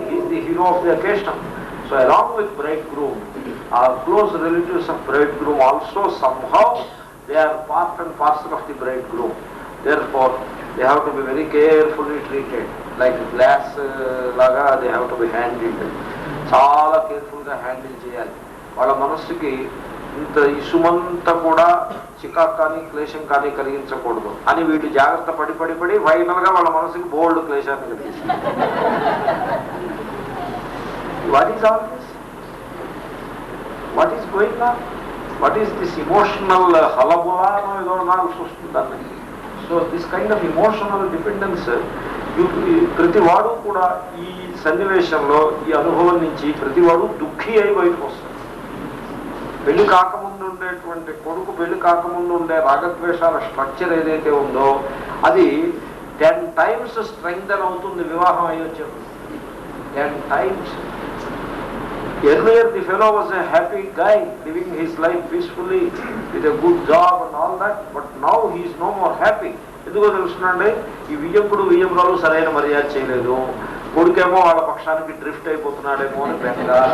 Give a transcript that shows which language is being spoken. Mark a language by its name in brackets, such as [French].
[English] He is the hero of the occasion. So along with bridegroom, our close relatives of bridegroom also somehow they are part and parcel of the bridegroom. Therefore, they have to be very carefully treated. Like glass laga, they have to be handled. [Telugu] చాలా కేర్ఫుల్గా handle చేయాలి. వాళ్ళ మనస్సుకి ఇంత ఇసుమంతా కూడా చికాకు కానీ క్లేశం కానీ కలిగించకూడదు అని వీళ్ళు జాగ్రత్త పడి పడి పడి ఫైనల్గా వాళ్ళ మనసుకి బోల్డ్ క్లేశాన్ని కలిగిస్తారు. [English] What is all this? What is going on? What is this emotional hullabaloo [Telugu] ఏదో నాకు చూస్తుందని. [English] so this kind of emotional dependence [Telugu] ప్రతివాడు కూడా ఈ సన్నివేశంలో, ఈ అనుభవం నుంచి ప్రతివాడు దుఃఖి అయి బయటకు వస్తాడు. పెళ్లి కాకముందు ఉండేటువంటి కొడుకు, పెళ్లి కాకముందు ఉండే రాగద్వేషాల స్ట్రక్చర్ ఏదైతే ఉందో అది 10 times స్ట్రెంగ్థెన్ అవుతుంది వివాహం అయ్యి వచ్చేప్పుడు. [English] 10 times. Earlier the fellow was a happy guy living his life peacefully with a good job and all that, but now he is no more happy. [Telugu] ఎందుకో తెలుసునండి, ఈ వియ్యంకుడు వియ్యంరాలు సరైన మర్యాద చేయలేదు, కొడుకేమో వాళ్ళ పక్షానికి డ్రిఫ్ట్ అయిపోతున్నాడేమో అని బెంగ.